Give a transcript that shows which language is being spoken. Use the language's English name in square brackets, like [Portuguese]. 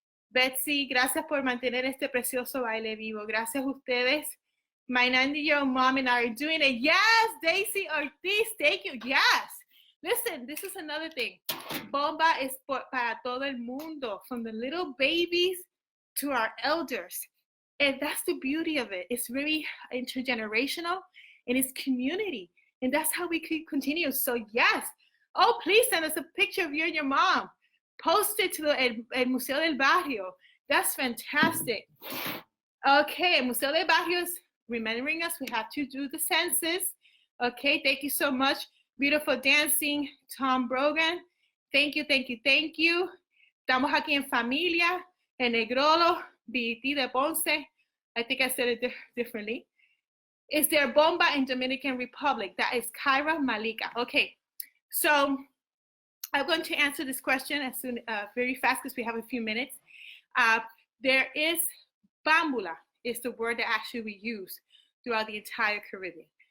[Spanish] Betsy, gracias por mantener este precioso baile vivo. Gracias a ustedes. [English] My 90-year-old mom and I are doing it. Yes, Daisy Ortiz, thank you. Yes. Listen, this is another thing. [Spanish] Bomba es para todo el mundo, [English] from the little babies to our elders. And that's the beauty of it. It's very intergenerational and it's community. And that's how we could continue. So yes. Oh, please send us a picture of you and your mom. Post it to el Museo del Barrio. That's fantastic. Okay, Museo del Barrio is remembering us. We have to do the census. Okay, thank you so much. Beautiful dancing, Tom Brogan. Thank you, thank you, thank you. [Spanish] Estamos aquí en familia, en Negrolo, BT de Ponce. [English] I think I said it differently. Is there Bomba in Dominican Republic? That is Kyra Malika. Okay, so I'm going to answer this question as soon, very fast because we have a few minutes. There is bambula is the word that actually we use throughout the entire Caribbean.